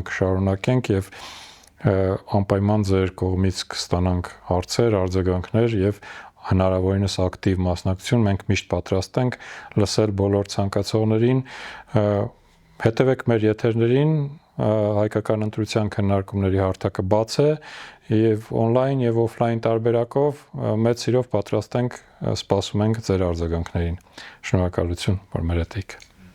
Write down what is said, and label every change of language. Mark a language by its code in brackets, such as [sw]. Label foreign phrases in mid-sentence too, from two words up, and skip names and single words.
[hy] կշարունակենք եւ անպայման ձեր կողմից կստանանք հարցեր, արձագանքներ եւ հնարավորինս ակտիվ մասնակցություն, մենք միշտ պատրաստ ենք լսել բոլոր ցանկացողներին, հետևեք մեր եթերներին, հայկական ընտրության քննարկումների հարթակը բաց է եւ on-line եւ off-line տարբերակով մեծ սիրով պատրաստ ենք սպասում ենք ձեր արձագանքներին։ Շնորհակալություն, որ մեր հետ եք։